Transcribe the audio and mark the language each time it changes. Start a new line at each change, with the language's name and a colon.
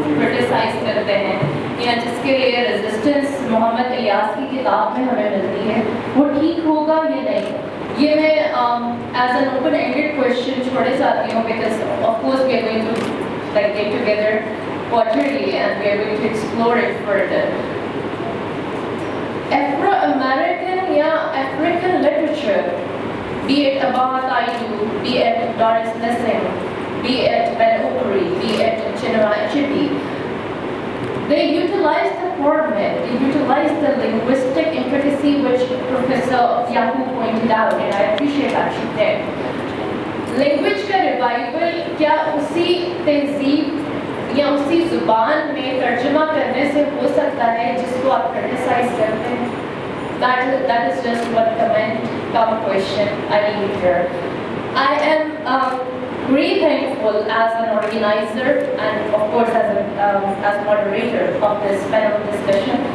Hindi: Criticise करते हैं या जिसके लिए रेजिस्टेंस मोहम्मद इलियास की किताब में हमें मिलती है वो ठीक होगा या नहीं। ये मैं
English: as an open ended question
Hindi: छोड़े जाती हूँ
English: Because of course we are going to like get together quarterly and we are going to explore it further. Afro American या African literature, be it Abbas Aidu, be it Doris Lessing, be it Ben Okri, be it Chinua Achebe, they utilize the format, they utilize the linguistic intricacy which Professor Yahu pointed out, and I appreciate that she did.
Hindi: Language का revival क्या उसी तहजीब या उसी जुबान में तर्जुमा करने से हो सकता है जिसको आप criticize करते हैं?
English: That is just one comment, come question I leave here. I am really thankful as an organizer and of course as moderator of this panel discussion.